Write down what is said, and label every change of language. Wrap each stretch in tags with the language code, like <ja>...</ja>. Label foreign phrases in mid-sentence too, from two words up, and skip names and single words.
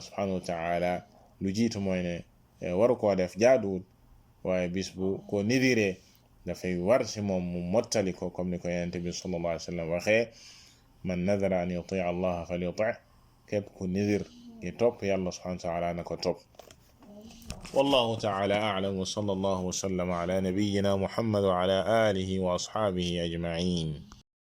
<ar>سبحانه وتعالى</ar> <wo>lu jiitu mooy ne waru koo def jaaduwul waaye bis bu ko nidiree dafay war si moom mu mottali ko comme ni ko yonent bi</wo> <ar>صلى الله عليه وسلم</ar> <wo>waxee</wo> <ar>من نذر أن يطيع الله فليطع</ar> <wo>képp ku nidir ngi topp yàlla</wo> <ar>سبحانه وتعالى</ar> <wo>na ko topp</wo> <ar>والله تعالى أعلم وصلى الله وسلم على نبينا محمد وعلى آله وأصحابه أجمعين</ar>